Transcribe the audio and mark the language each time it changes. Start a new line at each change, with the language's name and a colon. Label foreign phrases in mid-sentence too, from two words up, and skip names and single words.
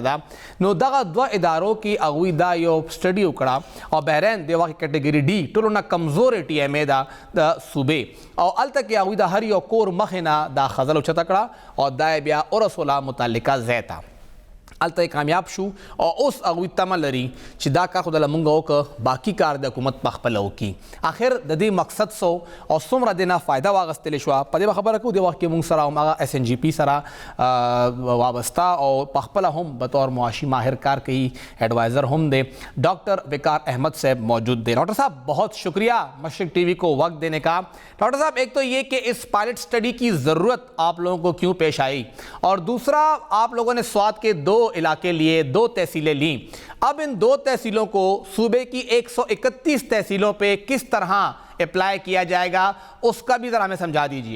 Pashto: دا نو دغه دوه ادارو کې هغوی دا یو سټډي وکړه او بحرین د واقع کیټګری ډي ټولو نه کمزورې TMA دا د صوبې او هلته کې هغوی د هر یو کور مخې نه دا خزل اوچته کړه او دا بیا ورسوله متعلقه ځای ته هلته کامیاب شو او اوس هغوی تمه لري چې دا کار خو دله مونږ وکړه باقي کار د حکومت په خپله وکړي آخر د دې مقصد سو او څومره دې نه فایده واخیستلې شوه په دې به خبره کوو دې وخت کې مونږ سره هماغه SNGP سره وابسته او په خپله هم بطور معاشي ماهر کار کوي ایڈوائزر هم دی ڈاکٹر وقار احمد صاحب موجود دے
Urdu: ڈاکٹر صاحب بہت شکریہ مشرق TV کو وقت دینے کا ڈاکٹر صاحب ایک تو یہ کہ اس پائلٹ اسٹڈی کی ضرورت آپ لوگوں کو کیوں پیش آئی اور دوسرا آپ لوگوں نے سوات کے 2 علاقے لیے 2 تحصیلیں لیں اب ان 2 تحصیلوں کو صوبے کی 131 تحصیلوں پہ کس طرح اپلائی کیا جائے گا اس کا بھی ذرا ہمیں سمجھا دیجئے